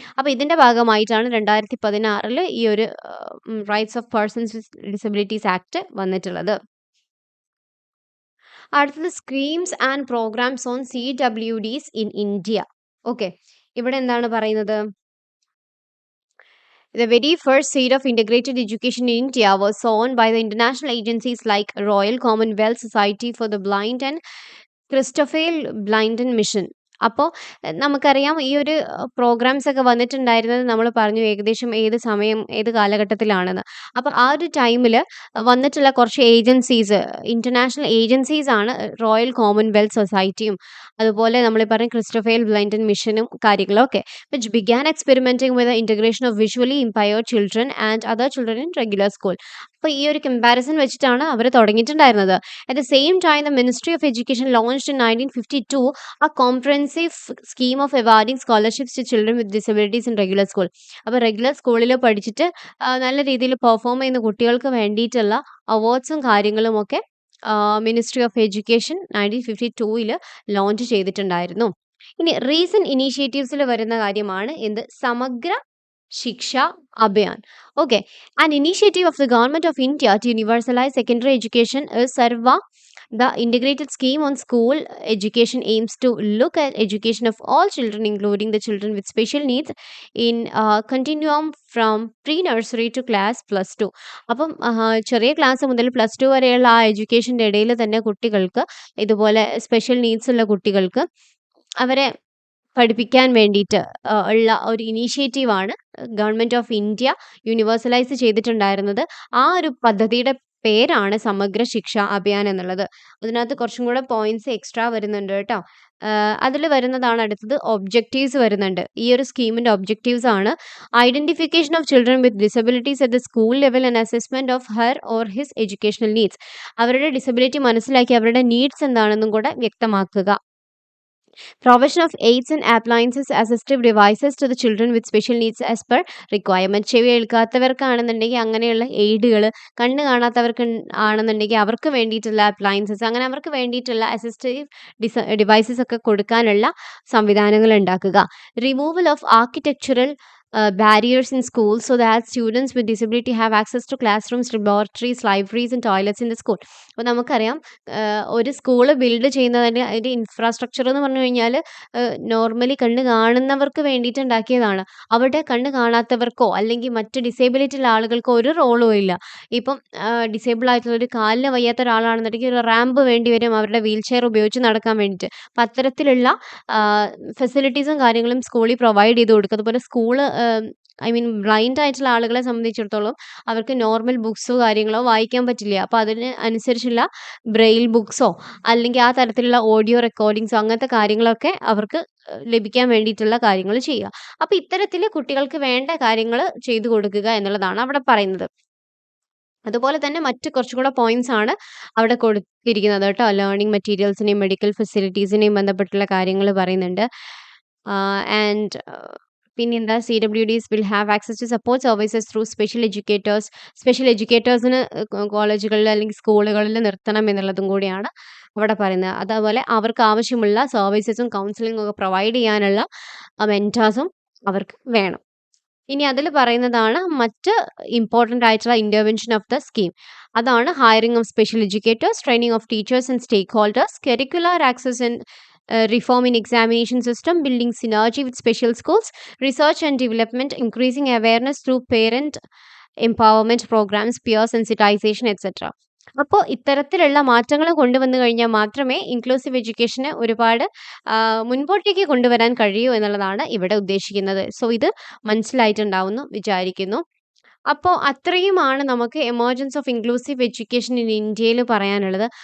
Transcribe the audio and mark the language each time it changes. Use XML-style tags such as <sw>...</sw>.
<ml>അപ്പോൾ ഇതിൻ്റെ ഭാഗമായിട്ടാണ് 2016 ഈ ഒരു rights of persons with disabilities act വന്നിട്ടുള്ളത്. അടുത്തത്</ml> <en>Schemes and programs on CWDs in India.</en> <ml>Okay, ഇവിടെ എന്താണ് പറയുന്നത്?</ml> <en>The very first seed of integrated education in India was sown by the international agencies like Royal Commonwealth Society for the Blind and Christoffel Blinden Mission.</en> <ml>അപ്പോൾ നമുക്കറിയാം ഈ ഒരു programmes ഒക്കെ വന്നിട്ടുണ്ടായിരുന്നത് നമ്മൾ പറഞ്ഞു ഏകദേശം ഏത് സമയം ഏത് കാലഘട്ടത്തിലാണെന്ന്. അപ്പോൾ ആ ഒരു ടൈമിൽ വന്നിട്ടുള്ള കുറച്ച് ഏജൻസീസ്, ഇന്റർനാഷണൽ ഏജൻസീസ് ആണ് റോയൽ കോമൺവെൽത്ത് സൊസൈറ്റിയും അതുപോലെ നമ്മൾ പറഞ്ഞ ക്രിസ്റ്റഫേൽ ബ്ലൈൻഡൻ മിഷനും കാര്യങ്ങളും ഒക്കെ,</ml> <en>Which began experimenting with integration of visually impaired children and other children in regular school.</en> <ml>അപ്പോൾ ഈ ഒരു കമ്പാരിസൺ വെച്ചിട്ടാണ് അവർ തുടങ്ങിയിട്ടുണ്ടായിരുന്നത്.</ml> <en>At the same time, the Ministry of Education launched in 1952 a comprehensive scheme of awarding scholarships to children with disabilities in regular school.</en> <ml>അപ്പോൾ regular സ്കൂളിൽ പഠിച്ചിട്ട് നല്ല രീതിയിൽ perform ചെയ്യുന്ന കുട്ടികൾക്ക് വേണ്ടിയിട്ടുള്ള അവാർഡ്സും കാര്യങ്ങളും ഒക്കെ മിനിസ്ട്രി ഓഫ് എഡ്യൂക്കേഷൻ 1952 ലോഞ്ച് ചെയ്തിട്ടുണ്ടായിരുന്നു. ഇനി റീസെന്റ് ഇനീഷ്യേറ്റീവ്സിൽ വരുന്ന കാര്യമാണ് എന്ത്? സമഗ്ര ശിക്ഷ Abhiyan.</ml> <en>Okay, an initiative of the government of India to universalize secondary education is Sarva. The integrated scheme on school education aims to look at education of all children, including the children with special needs, in continuum from pre-nursery to class +2.</en> <ml>അപ്പം ചെറിയ class മുതൽ +2 വരെയുള്ള ആ എഡ്യൂക്കേഷൻ്റെ ഇടയിൽ തന്നെ കുട്ടികൾക്ക് ഇതുപോലെ special needs ഉള്ള കുട്ടികൾക്ക് അവരെ പഠിപ്പിക്കാൻ വേണ്ടിയിട്ട് ഉള്ള ഒരു ഇനീഷ്യേറ്റീവാണ് ഗവൺമെൻറ് ഓഫ് ഇന്ത്യ യൂണിവേഴ്സലൈസ് ചെയ്തിട്ടുണ്ടായിരുന്നത്. ആ ഒരു പദ്ധതിയുടെ പേരാണ് സമഗ്ര ശിക്ഷ അഭിയാൻ എന്നുള്ളത്. അതിനകത്ത് കുറച്ചും കൂടെ പോയിന്റ്സ് എക്സ്ട്രാ വരുന്നുണ്ട് കേട്ടോ. അതിൽ വരുന്നതാണ് അടുത്തത് ഒബ്ജക്റ്റീവ്സ് വരുന്നുണ്ട്. ഈ ഒരു സ്കീമിൻ്റെ ഒബ്ജക്റ്റീവ്സ് ആണ്</ml> <en>Identification of children with disabilities at the school level and assessment of her or his educational needs.</en> <ml>അവരുടെ ഡിസബിലിറ്റി മനസ്സിലാക്കി അവരുടെ നീഡ്സ് എന്താണെന്നും കൂടെ വ്യക്തമാക്കുക.</ml> <en>Provision of aids and appliances assistive devices to the children with special needs as per requirement.</en> <ml>ചെവി കേൾക്കാത്തവർക്കാണെന്നുണ്ടെങ്കിൽ അങ്ങനെയുള്ള എയ്ഡുകൾ, കണ്ണ് കാണാത്തവർക്ക് ആണെന്നുണ്ടെങ്കിൽ അവർക്ക് വേണ്ടിയിട്ടുള്ള അപ്ലയൻസസ്, അങ്ങനെ അവർക്ക് വേണ്ടിയിട്ടുള്ള അസിസ്റ്റീവ് ഡിവൈസസ് ഒക്കെ കൊടുക്കാനുള്ള സംവിധാനങ്ങൾ ഉണ്ടാക്കുക.</ml> <en>Removal of architectural barriers in schools so that students with disability have access to classrooms, laboratories, libraries and toilets in the school.</en> <ml>അപ്പോൾ നമുക്കറിയാം ഒരു സ്കൂള് ബിൽഡ് ചെയ്യുന്നതിന് അതിൻ്റെ ഇൻഫ്രാസ്ട്രക്ചർ എന്ന് പറഞ്ഞു കഴിഞ്ഞാൽ നോർമലി കണ്ണ് കാണുന്നവർക്ക് വേണ്ടിയിട്ട് ഉണ്ടാക്കിയതാണ്. അവിടെ കണ്ണ് കാണാത്തവർക്കോ അല്ലെങ്കിൽ മറ്റ് ഡിസേബിലിറ്റി ഉള്ള ആളുകൾക്കോ ഒരു റോളും ഇല്ല. ഇപ്പം ഡിസേബിൾ ആയിട്ടുള്ള ഒരു കാലിന് വയ്യാത്ത ഒരാളാണെന്നുണ്ടെങ്കിൽ ഒരു റാമ്പ് വേണ്ടി വരും അവരുടെ വീൽ ചെയർ ഉപയോഗിച്ച് നടക്കാൻ വേണ്ടിയിട്ട്. അപ്പം അത്തരത്തിലുള്ള ഫെസിലിറ്റീസും കാര്യങ്ങളും സ്കൂളിൽ പ്രൊവൈഡ് ചെയ്ത് കൊടുക്കും. അതുപോലെ സ്കൂള് ബ്ലൈൻഡ് ആയിട്ടുള്ള ആളുകളെ സംബന്ധിച്ചിടത്തോളം അവർക്ക് നോർമൽ ബുക്സോ കാര്യങ്ങളോ വായിക്കാൻ പറ്റില്ല. അപ്പോൾ അതിന് അനുസരിച്ചുള്ള ബ്രെയിൽ ബുക്സോ അല്ലെങ്കിൽ ആ തരത്തിലുള്ള ഓഡിയോ റെക്കോർഡിങ്സോ അങ്ങനത്തെ കാര്യങ്ങളൊക്കെ അവർക്ക് ലഭിക്കാൻ വേണ്ടിയിട്ടുള്ള കാര്യങ്ങൾ ചെയ്യുക. അപ്പോൾ ഇത്തരത്തിൽ കുട്ടികൾക്ക് വേണ്ട കാര്യങ്ങൾ ചെയ്തു കൊടുക്കുക എന്നുള്ളതാണ് അവിടെ പറയുന്നത്. അതുപോലെ തന്നെ മറ്റ് കുറച്ചും കൂടെ പോയിന്റ്സ് ആണ് അവിടെ കൊടുത്തിരിക്കുന്നത് കേട്ടോ. ലേണിംഗ് മെറ്റീരിയൽസിനെയും മെഡിക്കൽ ഫെസിലിറ്റീസിനെയും ബന്ധപ്പെട്ടുള്ള കാര്യങ്ങൾ പറയുന്നുണ്ട്. ആൻഡ് പിന്നെന്താ,</ml> <en>CWDs will have access to support services through special educators.</en> <ml>Special എഡ്യൂക്കേറ്റേഴ്സിന് കോളേജുകളിൽ അല്ലെങ്കിൽ സ്കൂളുകളിൽ നിർത്തണം എന്നുള്ളതും കൂടിയാണ് അവിടെ പറയുന്നത്. അതുപോലെ അവർക്ക് ആവശ്യമുള്ള സർവീസസും കൗൺസിലിംഗും ഒക്കെ പ്രൊവൈഡ് ചെയ്യാനുള്ള മെൻറ്റേഴ്സും അവർക്ക് വേണം. ഇനി അതിൽ പറയുന്നതാണ് മറ്റ് ഇമ്പോർട്ടൻ്റ് ആയിട്ടുള്ള ഇൻ്റർവെൻഷൻ ഓഫ് ദ സ്കീം.</ml> <en>അതാണ് hiring of special educators, training of teachers and stakeholders, curricular access and reform in examination system, building synergy with special schools, research and development, increasing awareness through parent empowerment programs, peer sensitization, etc.</en> <ml>അപ്പോൾ ഇത്തരത്തിലുള്ള മാറ്റങ്ങൾ കൊണ്ടുവന്നു കഴിഞ്ഞാൽ മാത്രമേ inclusive എഡ്യൂക്കേഷനെ ഒരുപാട് മുൻപോട്ടേക്ക് കൊണ്ടുവരാൻ കഴിയൂ എന്നുള്ളതാണ് ഇവിടെ ഉദ്ദേശിക്കുന്നത്. സോ ഇത് മനസ്സിലായിട്ടുണ്ടാവുമെന്ന് വിചാരിക്കുന്നു. അപ്പോൾ അത്രയുമാണ് നമുക്ക് emergence of inclusive education in ഇന്ത്യയിൽ പറയാനുള്ളത്.</ml>